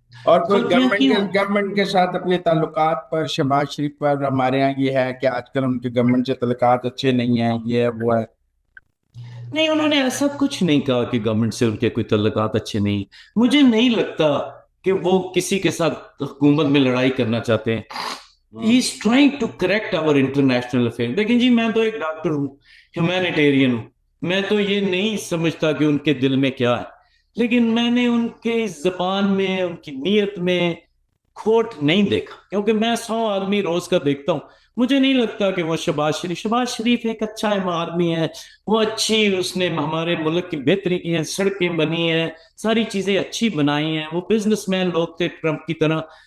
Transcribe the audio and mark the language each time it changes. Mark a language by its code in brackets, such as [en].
[ur] اور کوئی گورنمنٹ کے ساتھ اپنے تعلقات پر, شہباز شریف پر ہمارے یہاں یہ ہے کہ آج کل ان کے گورنمنٹ سے تعلقات اچھے نہیں ہیں, یہ ہے وہ ہے. نہیں, انہوں نے ایسا کچھ نہیں کہا کہ گورنمنٹ سے ان کے کوئی تعلقات اچھے نہیں. مجھے نہیں لگتا کہ وہ کسی کے ساتھ حکومت میں لڑائی کرنا چاہتے ہیں. [en] He is trying to correct our international affairs. [ur] دیکھیں جی, میں تو ایک ڈاکٹر ہوں, ہیومینیٹیرین ہوں, میں تو یہ نہیں سمجھتا کہ ان کے دل میں کیا ہے. لیکن میں نے ان کے زبان میں, ان کی نیت میں کھوٹ نہیں دیکھا, کیونکہ میں 100 آدمی روز کا دیکھتا ہوں. مجھے نہیں لگتا کہ وہ شہباز شریف ایک اچھا آدمی ہے, وہ اچھی, اس نے ہمارے ملک کی بہتری کی ہے, سڑکیں بنی ہیں, ساری چیزیں اچھی بنائی ہیں, وہ بزنس مین لوگ تھے ٹرمپ کی طرح.